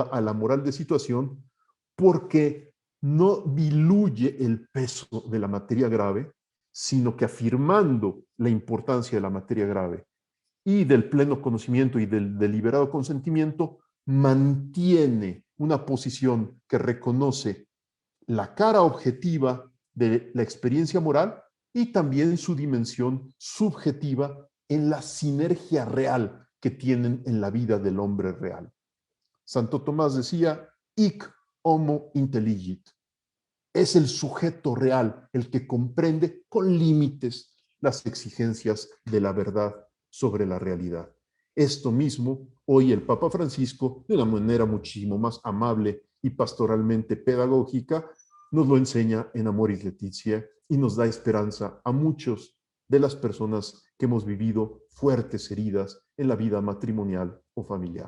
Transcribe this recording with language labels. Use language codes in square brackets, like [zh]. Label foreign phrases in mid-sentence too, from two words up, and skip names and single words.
[es] a la moral de situación porque no diluye el peso de la materia grave, sino que afirmando la importancia de la materia grave y del pleno conocimiento y del deliberado consentimiento, mantiene una posición que reconoce la cara objetiva de la experiencia moral y también su dimensión subjetiva en la sinergia real que tienen en la vida del hombre real. Santo Tomás decía, [la] hic homo intelligit. [es] Es el sujeto real el que comprende con límites las exigencias de la verdad sobre la realidad. Esto mismo, hoy el Papa Francisco, de una manera muchísimo más amable y pastoralmente pedagógica, nos lo enseña en Amoris Laetitia y nos da esperanza a muchos de las personas que hemos vivido fuertes heridas en la vida matrimonial o familiar.